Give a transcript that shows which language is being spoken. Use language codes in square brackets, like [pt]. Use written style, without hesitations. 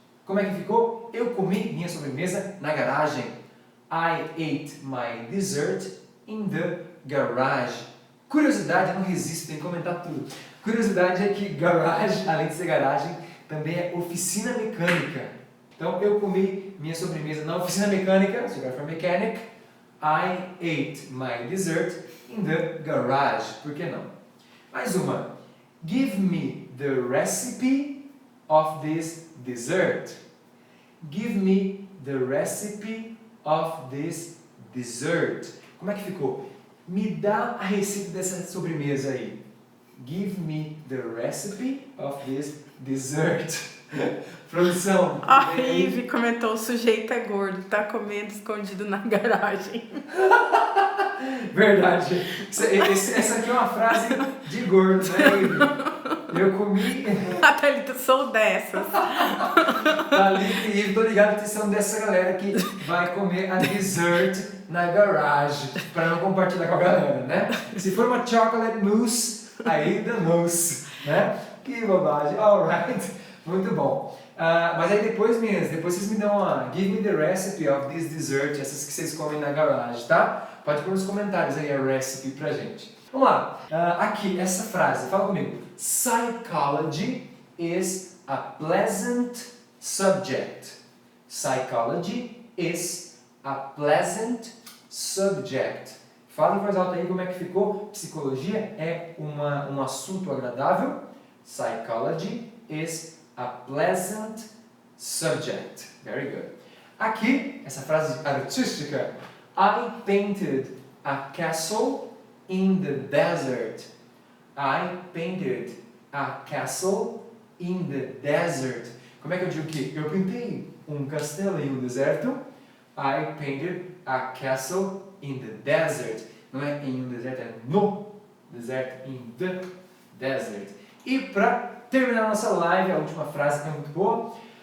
[pt] Como é que ficou? Eu comi minha sobremesa na garagem. [en] I ate my dessert in the garage. [pt] Curiosidade, eu não resisto, tem que comentar tudo. Curiosidade é que garage, além de ser garagem, também é oficina mecânica. Então, eu comi minha sobremesa na oficina mecânica, so for mechanic. [en] I ate my dessert in the garage. [pt] Por que não? Mais uma. [en] Give me the recipe of this dessert. Give me the recipe of this dessert. [pt] Como é que ficou? Me dá a receita dessa sobremesa aí. [en] Give me the recipe of this dessert. [pt] Produção. A Ive comentou: o sujeito é gordo, tá comendo escondido na garagem. Verdade. Essa aqui é uma frase de gordo, né, Ive? Eu comi. A Thalita, sou dessas. Thalita e Ive, tô ligado que são dessa galera que vai comer a dessert na garagem, para não compartilhar com a galera, né? Se for uma chocolate mousse, aí danou-se, né? Que bobagem. Alright. Muito bom. Mas aí depois, meninas, depois vocês me dão uma [en] give me the recipe of this dessert, [pt] essas que vocês comem na garagem, tá? Pode pôr nos comentários aí a recipe pra gente. Vamos lá. Aqui, essa frase, fala comigo. [en] Psychology is a pleasant subject. Psychology is a pleasant subject. [pt] Fala em voz alta aí como é que ficou. Psicologia é um assunto agradável. [en] Psychology is a pleasant subject. Very good. [pt] Aqui, essa frase artística. [en] I painted a castle in the desert. I painted a castle in the desert. [pt] Como é que eu digo que eu pintei um castelo em um deserto? [en] I painted a castle in the desert. [pt] Não é em um deserto, é no deserto, [en] in the desert. [pt] E para terminar nossa live, a última frase que é muito boa.